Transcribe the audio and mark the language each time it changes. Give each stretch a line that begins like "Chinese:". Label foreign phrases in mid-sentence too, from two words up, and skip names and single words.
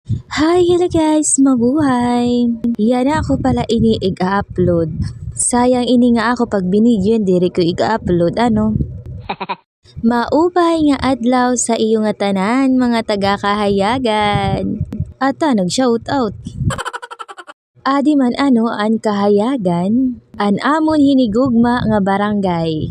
English: Hi, hello guys, mabuhay!
Waray: Yan na ako pala ini i-upload. Sayang ini nga ako pag binidyo diri ko i-upload ano. Maupay nga adlaw sa iyo nga tanan mga taga-kahayagan. Ata nag-shoutout. Adi man ano an kahayagan, an amon hinigugma nga barangay.